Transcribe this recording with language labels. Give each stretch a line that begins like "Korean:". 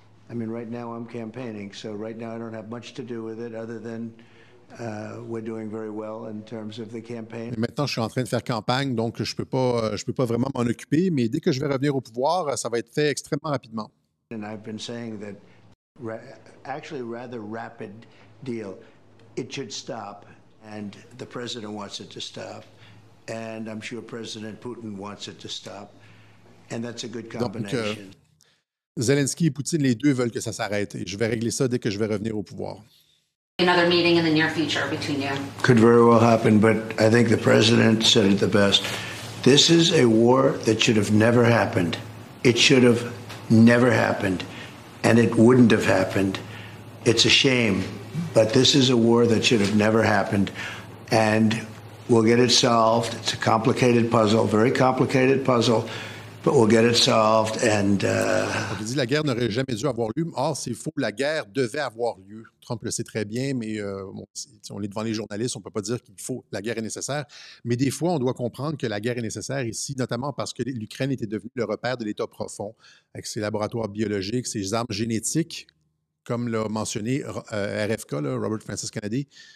English: I mean, right now I'm campaigning, so right now I don't have much to do with it other than We're doing very well in terms of the campaign.
French: Et maintenant, je suis en train de faire campagne, donc je peux pas vraiment m'en occuper, mais dès que je vais revenir au pouvoir, ça va être fait extrêmement rapidement.
English: And I've been saying that actually rather rapid deal. It should stop, and the president wants it to stop, and I'm sure President Putin wants it to stop, and that's a good combination.
French: Zelensky et Poutine, les deux veulent que ça s'arrête, et je vais régler ça dès que je vais revenir au pouvoir.
English: Another meeting in the near future between you. Could very well happen, but I think the president said it the best. This is a war that should have never happened. It should have never happened, and it wouldn't have happened. It's a shame, but this is a war that should have never happened, and we'll get it solved. It's a complicated puzzle, very complicated puzzle, but we'll get it solved. And
French: Il dit la guerre n'aurait jamais dû avoir lieu. Or, c'est faux. La guerre devait avoir lieu. Trump le sait très bien, mais bon, on est devant les journalistes, on ne peut pas dire la guerre est nécessaire. Mais des fois, on doit comprendre que la guerre est nécessaire ici, notamment parce que l'Ukraine était devenue le repère de l'État profond, avec ses laboratoires biologiques, ses armes génétiques, comme l'a mentionné RFK, là, Robert Francis Kennedy.